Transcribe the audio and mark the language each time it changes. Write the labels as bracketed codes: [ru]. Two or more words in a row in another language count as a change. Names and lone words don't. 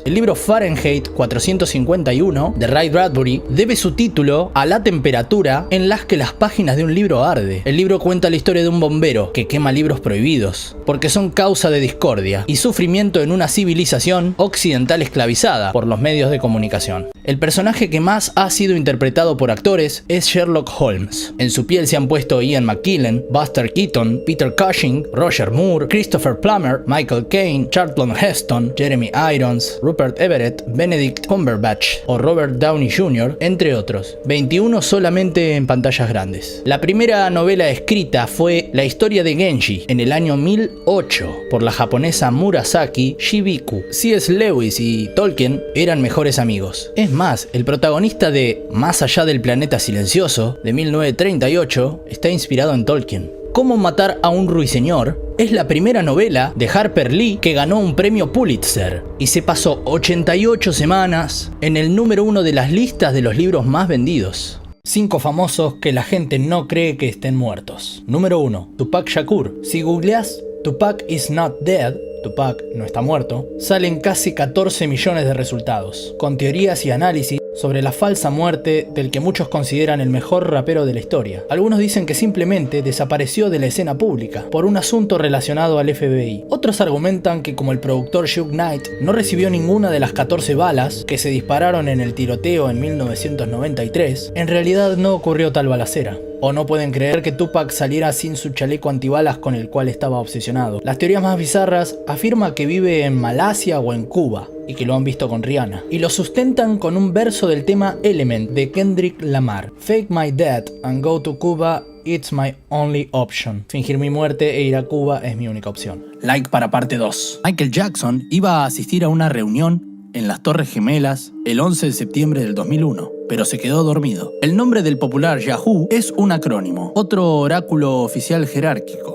[es] El libro Fahrenheit 451 de Ray Bradbury debe su título a la temperatura en las que las páginas de un libro arde. El libro cuenta la historia de un bombero que quema libros prohibidos porque son causa de discordia y sufrimiento en una civilización occidental esclavizada por los medios de comunicación. El personaje que más ha sido interpretado por actores es Sherlock Holmes. En su piel se han puesto Ian McKellen, Buster Keaton, Peter Cushing, Roger Moore, Christopher Plummer, Michael Caine, Charlton Heston, Jeremy Irons, Rupert Everett, Benedict Cumberbatch o Robert Downey Jr., entre otros. 21 solamente en pantallas grandes. La primera novela escrita fue La historia de Genji en el año 1008 por la japonesa Murasaki Shibiku. C.S. Lewis y Tolkien eran mejores amigos. Es más, el protagonista de Más allá del planeta silencioso, de 1938, está inspirado en Tolkien. Cómo matar a un ruiseñor es la primera novela de Harper Lee que ganó un premio Pulitzer y se pasó 88 semanas en el número 1 de las listas de los libros más vendidos. 5 famosos que la gente no cree que estén muertos. Número 1. Tupac Shakur. Si googleás Tupac [en] is not dead, [es] Tupac no está muerto, salen casi 14 millones de resultados, con teorías y análisis sobre la falsa muerte del que muchos consideran el mejor rapero de la historia. Algunos dicen que simplemente desapareció de la escena pública por un asunto relacionado al FBI. Otros argumentan que como el productor Suge Knight no recibió ninguna de las 14 balas que se dispararon en el tiroteo en 1993, en realidad no ocurrió tal balacera. O no pueden creer que Tupac saliera sin su chaleco antibalas con el cual estaba obsesionado. Las teorías más bizarras afirman que vive en Malasia o en Cuba y que lo han visto con Rihanna. Y lo sustentan con un verso del tema Element de Kendrick Lamar. [en] Fake my death and go to Cuba, it's my only option. [es] Fingir mi muerte e ir a Cuba es mi única opción. Like para parte 2. Michael Jackson iba a asistir a una reunión en las Torres Gemelas el 11 de septiembre del 2001, pero se quedó dormido. El nombre del popular Yahoo es un acrónimo, otro oráculo oficial jerárquico.